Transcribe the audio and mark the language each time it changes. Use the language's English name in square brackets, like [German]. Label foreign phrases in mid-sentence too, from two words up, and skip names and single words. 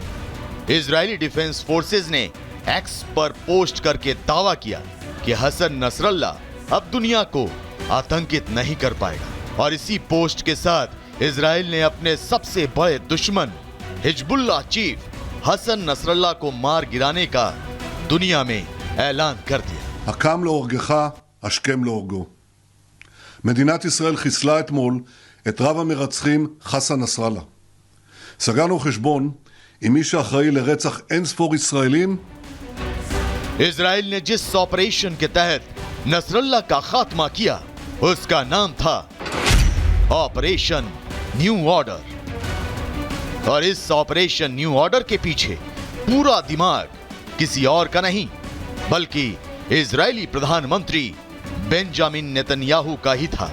[Hindi] इजरायली डिफेंस फोर्सेस ने एक्स पर पोस्ट करके दावा किया कि हसन नसरल्ला अब दुनिया को आतंकित नहीं कर पाएगा। और इसी पोस्ट के साथ इजराइल ने अपने सबसे बड़े दुश्मन हिजबुल्लाह चीफ हसन नसरल्ला को मार गिराने का दुनिया में ऐलान कर दिया। [Hebrew] הקם להורגך, השכם להורגו. מדינת ישראל חיסלה אתמול את רב המרצחים חסן נסראללה. סגרנו חשבון עם מי שאחראי לרצח אין ספור ישראלים. [Hindi] इजराइल ने जिस ऑपरेशन के तहत नसरल्ला का खात्मा किया उसका नाम था ऑपरेशन न्यू ऑर्डर। और इस ऑपरेशन न्यू ऑर्डर के पीछे पूरा दिमाग किसी और का नहीं बल्कि इजरायली प्रधानमंत्री बेंजामिन नेतन्याहू का ही था।